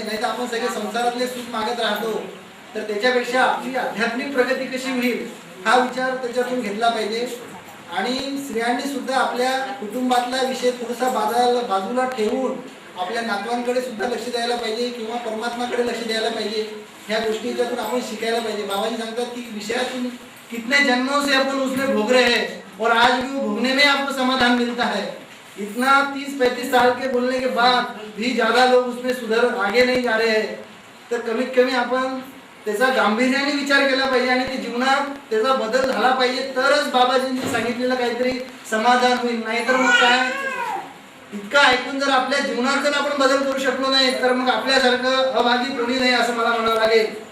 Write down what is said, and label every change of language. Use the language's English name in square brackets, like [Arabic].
[Marathi] नाही तर आपण सगळे संसारातले सुख मागत राहतो. तर त्याच्यापेक्षा आपली आध्यात्मिक प्रगती कशी होईल हा विचार त्याच्यातून घेतला पाहिजे. आणि स्त्रियांनी सुद्धा आपल्या कुटुंबातला विषय थोडासा बाजूला ठेवून आपल्या नातवांकडे सुद्धा लक्ष द्यायला पाहिजे किंवा परमात्माकडे लक्ष द्यायला पाहिजे. ह्या गोष्टी याच्यातून आपण शिकायला पाहिजे. [Hindi] बाबाजी [Marathi] सांगतात की [Hindi] विषयातून कितने जन्मों से अपन उसमें भोग रहे हैं और आज भी वो भोगने में आपको समाधान मिलता है. इतना 30-35 साल के बोलने के बाद भी ज्यादा लोग उसमें आगे नहीं जा रहे हैं. [Marathi] तर कमीत कमी आपण त्याचा गांभीर्याने विचार केला पाहिजे आणि ते जीवनात त्याचा बदल झाला पाहिजे. तरच बाबाजींनी सांगितलेलं काहीतरी समाधान होईल. नाहीतर मग काय, इतकं ऐकून जर आपल्या जीवनात जर आपण बदल करू शकलो नाही तर मग आपल्यासारखं अभागी कोणी नाही असं मला म्हणावं लागेल.